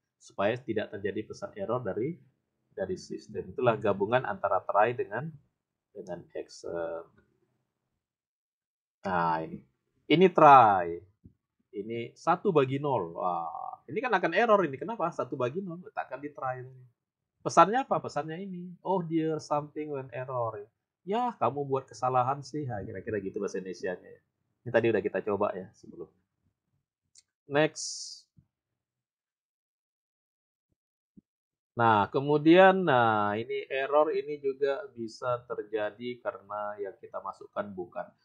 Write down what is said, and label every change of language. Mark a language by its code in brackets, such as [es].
[id] Supaya tidak terjadi pesan error dari sistem. Itulah gabungan antara try dengan except. Nah, ini. Ini try. Ini 1/0. Wah, ini kan akan error ini. Kenapa? 1/0. Letakkan di try. Pesannya apa? Pesannya ini. [en] Oh dear, something went error. [id] Ya, kamu buat kesalahan sih. Nah, kira-kira gitu bahasa Indonesianya ya. Ini tadi udah kita coba ya sebelum. Next. Nah, kemudian, ini error ini juga bisa terjadi karena yang kita masukkan bukan.